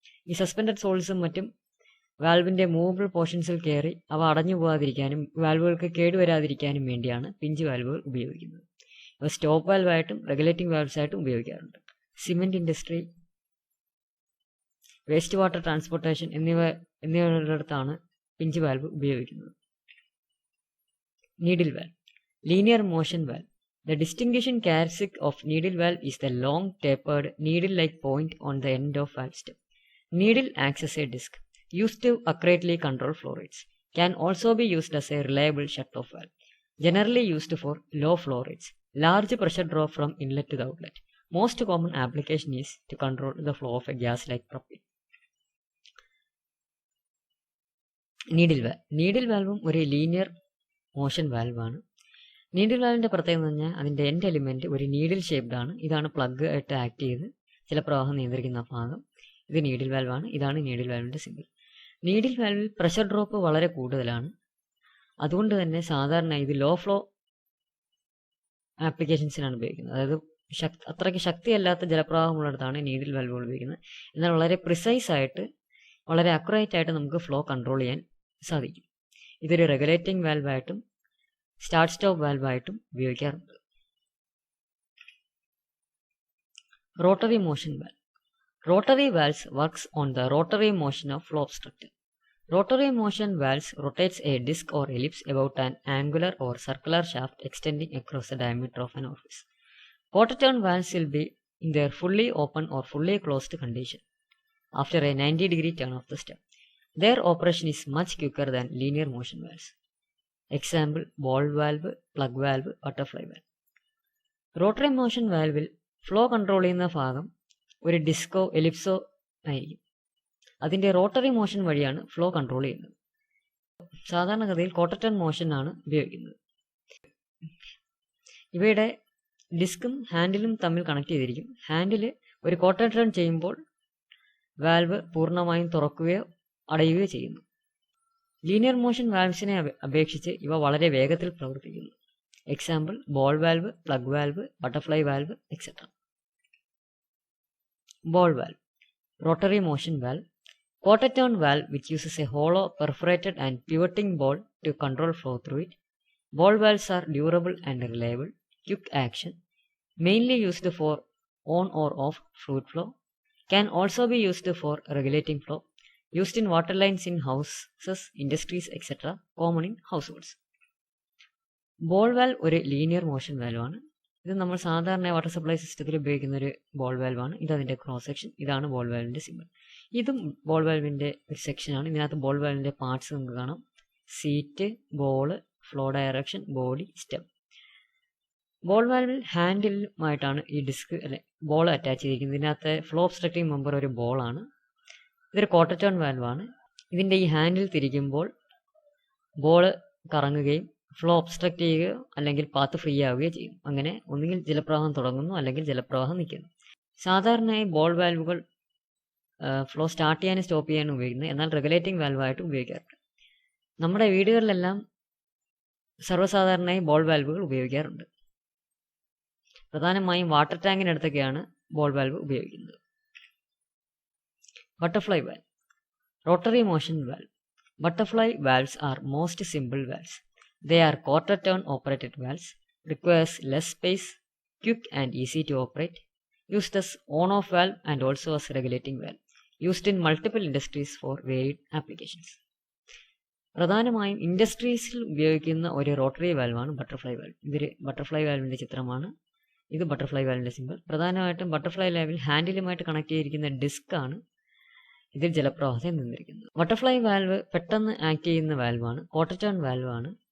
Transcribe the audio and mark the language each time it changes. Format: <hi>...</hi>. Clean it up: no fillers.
<ml>ഈ സസ്പെൻഡഡ് സോൾസും മറ്റും വാൽവിൻ്റെ മൂവബിൾ പോർഷൻസിൽ കയറി അവ അടഞ്ഞു പോകാതിരിക്കാനും വാൽവുകൾക്ക് കേടുവരാതിരിക്കാനും വേണ്ടിയാണ് പിഞ്ച് വാൽവുകൾ ഉപയോഗിക്കുന്നത്. അവ സ്റ്റോപ്പ് വാൽവായിട്ടും റെഗുലേറ്റിംഗ് വാൽവ്സ് ആയിട്ടും ഉപയോഗിക്കാറുണ്ട്. Cement industry, waste water transportation എന്നിവയുള്ളിടത്താണ് pinch valve ഉപയോഗിക്കുന്നത്. Needle valve, linear motion valve.</ml> <en>The distinguishing characteristic of needle valve is the long tapered needle-like point on the end of valve stem. Needle acts as a disc used to accurately control flow rates. Can also be used as a reliable shut-off valve. Generally used for low flow rates. Large pressure drop from inlet to the outlet. Most common application is to control the flow of a gas like propane. Needle valve.</en> <ml>Needle valve ഒരു linear motion വാൽവാണ്. Needle വാൽവിൻ്റെ പ്രത്യേകത എന്ന് പറഞ്ഞാൽ അതിൻ്റെ end element ഒരു needle shaped ആണ്. ഇതാണ് plug ആയിട്ട് act ചെയ്ത് ജലപ്രവാഹം നിയന്ത്രിക്കുന്ന ഭാഗം. ഇത് നീഡിൽ വാൽവാണ്. ഇതാണ് needle വാൽവിൻ്റെ simple. Needle വാൽവിൽ pressure drop വളരെ കൂടുതലാണ്. അതുകൊണ്ട് തന്നെ സാധാരണ ഇത് ലോ ഫ്ലോ ആപ്ലിക്കേഷൻസിനാണ് ഉപയോഗിക്കുന്നത്. അതായത് അത്രയ്ക്ക് ശക്തിയല്ലാത്ത ജലപ്രവാഹമുള്ളിടത്താണ് നീഡിൽ വാൽവുകൾ ഉപയോഗിക്കുന്നത്. എന്നാൽ വളരെ പ്രിസൈസ് ആയിട്ട്, വളരെ അക്യുറേറ്റ് ആയിട്ട് നമുക്ക് ഫ്ലോ കൺട്രോൾ ചെയ്യാൻ സാധിക്കും. ഇതൊരു റെഗുലേറ്റിംഗ് വാൽവായിട്ടും സ്റ്റാർട്ട് സ്റ്റോപ്പ് വാൽവായിട്ടും ഉപയോഗിക്കാറുണ്ട്. Rotary motion valve.</ml> <en>Rotary valves works on the rotary motion of flow obstructor. Rotary motion valves rotates a disc or ellipse about an angular or circular shaft extending across the diameter of an orifice. Quarter turn valves will be in their fully open or fully closed condition after a 90-degree turn of the stem. Their operation is much quicker than linear motion valves. Example: ball valve, plug valve, butterfly valve. Rotary motion valve will flow control</en> <ml>ചെയ്യുന്ന ഭാഗം ഒരു disco എലിപ്സോ ആയിരിക്കും. അതിൻ്റെ rotary motion വഴിയാണ് flow control ചെയ്യുന്നത്. സാധാരണഗതിയിൽ quarter turn മോഷനാണ് ഉപയോഗിക്കുന്നത്. ഇവയുടെ ഡിസ്കും ഹാൻഡിലും തമ്മിൽ കണക്ട് ചെയ്തിരിക്കും. ഹാൻഡിൽ ഒരു ക്വാർട്ടർ ടേൺ ചെയ്യുമ്പോൾ വാൽവ് പൂർണ്ണമായും തുറക്കുകയോ അടയുകയോ ചെയ്യുന്നു. ലീനിയർ മോഷൻ വാൽവ്സിനെ അപേക്ഷിച്ച് ഇവ വളരെ വേഗത്തിൽ പ്രവർത്തിക്കുന്നു. Example: ball valve, plug valve, butterfly valve, etcetera.</ml> <en>Ball valve. Rotary motion valve. Quarter turn valve which uses a hollow, perforated and pivoting ball to control flow through it. Ball valves are durable and reliable. Quick action. Mainly used for on or off fluid flow. Can also be used for regulating flow. Used in water lines in houses, industries, etc. Common in households.</en> <ml>Ball valve ഒരു linear motion വാൽവാണ്. ഇത് നമ്മൾ സാധാരണ water supply സിസ്റ്റത്തിൽ ഉപയോഗിക്കുന്ന ഒരു ball വാൽവാണ്. ഇതതിൻ്റെ cross section. ഇതാണ് ball വാൽവിൻ്റെ simple. ഇതും ball വാൽവിൻ്റെ ഒരു സെക്ഷനാണ്. ഇതിനകത്ത് ബോൾ വാൽവിൻ്റെ പാർട്സ് നമുക്ക് കാണാം. Seat, ball, flow direction, body, stem. Ball വാൽവിൽ ഹാൻഡിലുമായിട്ടാണ് ഈ ഡിസ്ക് ബോൾ അറ്റാച്ച് ചെയ്തിരിക്കുന്നത്. ഇതിനകത്ത് ഫ്ലോ ഒബ്സ്ട്രക്റ്റിംഗ് മെമ്പർ ഒരു ബോളാണ്. ഇതൊരു ക്വാർട്ടർ ടേൺ വാൽവാണ്. ഇതിൻ്റെ ഈ ഹാൻഡിൽ തിരിക്കുമ്പോൾ ബോള് കറങ്ങുകയും ഫ്ലോ ഒബ്സ്ട്രക്റ്റ് ചെയ്യുകയോ അല്ലെങ്കിൽ പാത്ത് ഫ്രീ ആവുകയോ ചെയ്യും. അങ്ങനെ ഒന്നുകിൽ ജലപ്രവാഹം തുടങ്ങുന്നു അല്ലെങ്കിൽ ജലപ്രവാഹം നിൽക്കുന്നു. സാധാരണയായി ബോൾ വാൽവുകൾ ഫ്ലോ സ്റ്റാർട്ട് ചെയ്യാനും സ്റ്റോപ്പ് ചെയ്യാനും ഉപയോഗിക്കുന്നത്. എന്നാൽ റെഗുലേറ്റിംഗ് വാൽവായിട്ട് ഉപയോഗിക്കാറുണ്ട്. നമ്മുടെ വീടുകളിലെല്ലാം സർവ്വസാധാരണയായി ബോൾ വാൽവുകൾ ഉപയോഗിക്കാറുണ്ട്. പ്രധാനമായും വാട്ടർ ടാങ്കിനടുത്തൊക്കെയാണ് ബോൾ വാൽവ് ഉപയോഗിക്കുന്നത്.</ml> <en>Butterfly valve. Rotary motion valve. Butterfly valves are most simple valves. They are quarter turn operated valves, requires less space, quick and easy to operate, used as on-off valve and also as regulating valve, used in multiple industries for varied applications.</en> <ml>പ്രധാനമായും ഇൻഡസ്ട്രീസിൽ ഉപയോഗിക്കുന്ന ഒരു rotary വാൽവാണ് butterfly valve. ഇതൊരു butterfly വാൽവിൻ്റെ ചിത്രമാണ്. ഇത് butterfly വാൽവിൻ്റെ simple. പ്രധാനമായിട്ടും butterfly വാൽവിൽ ഹാൻഡിലുമായിട്ട് connect ചെയ്തിരിക്കുന്ന disk ആണ് ഇതിൽ ജലപ്രവാഹത്തെ നിയന്ത്രിക്കുന്നത്. ബട്ടർഫ്ലൈ വാൽവ് പെട്ടെന്ന് ആക്ട് ചെയ്യുന്ന വാൽവാണ്. Quarter turn വാൽവാണ്.</ml>